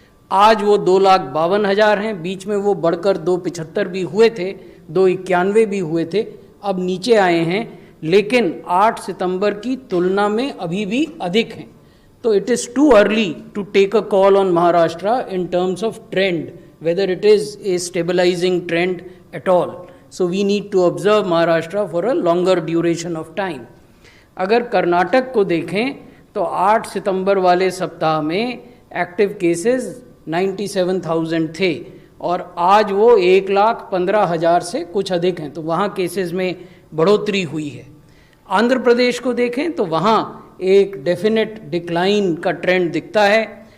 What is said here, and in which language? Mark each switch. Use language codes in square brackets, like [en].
[hi] आज वो 2,52,000 हैं। बीच में वो बढ़कर 2,75 भी हुए थे, 2,91 भी हुए थे, अब नीचे आए हैं, लेकिन 8 सितंबर की तुलना में अभी भी अधिक हैं। [en] तो it is too early to take a call on Maharashtra in terms of trend, whether it is a stabilizing trend at all. So we need to observe Maharashtra for a longer duration of time. [hi] अगर कर्नाटक को देखें तो 8 सितंबर वाले सप्ताह में active cases 97,000 थे और आज वो 1,15,000 से कुछ अधिक हैं। तो वहाँ केसेस में बढ़ोतरी हुई है। आंध्र प्रदेश को देखें तो वहाँ एक डेफिनेट डिक्लाइन का ट्रेंड दिखता है।